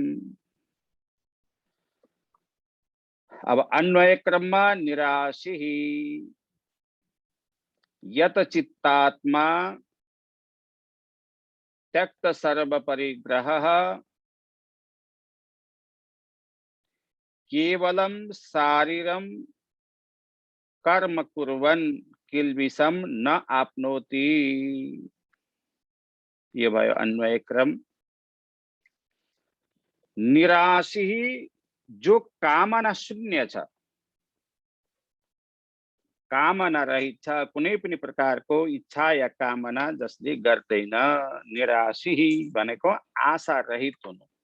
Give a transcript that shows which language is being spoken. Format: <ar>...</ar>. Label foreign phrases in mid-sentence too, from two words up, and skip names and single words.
<sa>अब अन्वय क्रममा निराशी यत चित्तात्मा त्यक्त सर्व परिग्रह केवलम शारीरम कर्म कुर्वन् किल्बिषम न आपनोति।</sa> <ne>ये भयो अन्वय क्रम। निराशी जो कामना शून्य छ, कामना रहित छ, कुनै पनि प्रकारको इच्छा या कामना जसले गर्दैन। निराशी भनेको आशा रहित हुनु।</ne>